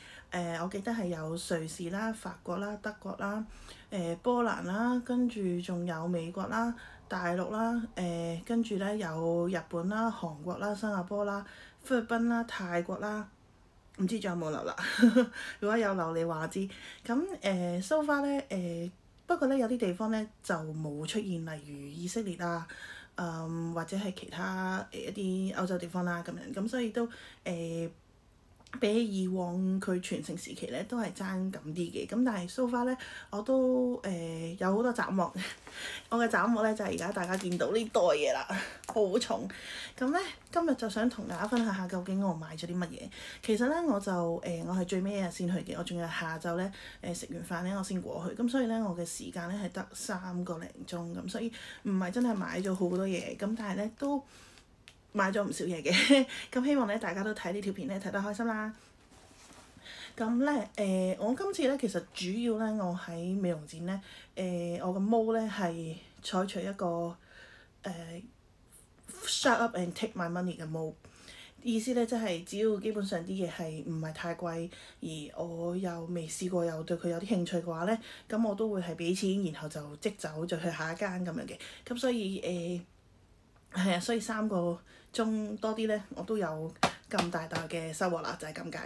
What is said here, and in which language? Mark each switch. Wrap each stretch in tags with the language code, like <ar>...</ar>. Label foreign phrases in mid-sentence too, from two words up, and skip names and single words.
<yue>我記得係有瑞士啦、法國啦、德國啦、波蘭啦，跟住仲有美國啦、大陸啦，跟住咧有日本啦、韓國啦、新加坡啦、菲律賓啦、泰國啦，唔知仲有冇留啦？如果有留，你話我知。咁</yue> <en>so far</en> <yue>咧不過咧有啲地方咧就冇出現，例如以色列啊，或者係其他一啲歐洲地方啦咁樣，咁所以都比起以往佢全盛時期咧都係爭咁啲嘅。咁但係</yue> <en>so far</en> <yue>咧我都有好多斬獲。我嘅斬獲咧就係而家大家見到呢袋嘢啦，好重。咁咧今日就想同大家分享下究竟我買咗啲乜嘢。其實咧我就我係最尾一日先去嘅，我仲要下晝咧食完飯咧我先過去。咁所以咧我嘅時間咧係得3個零鐘咁，所以唔係真係買咗好多嘢。咁但係咧都買咗唔少嘢嘅。咁希望咧大家都睇呢條片咧睇得開心啦。咁咧我今次咧其實主要咧我喺美容展咧我個毛咧係採取一個</yue> <en>shut up and take my money</en> <yue>嘅毛。意思咧即係只要基本上啲嘢係唔係太貴，而我又未試過又對佢有啲興趣嘅話咧，咁我都會係俾錢，然後就即走就去下一間咁樣嘅。咁所以係啊，所以3個鐘多啲咧，我都有咁大袋嘅收穫啦，就係咁解。</yue>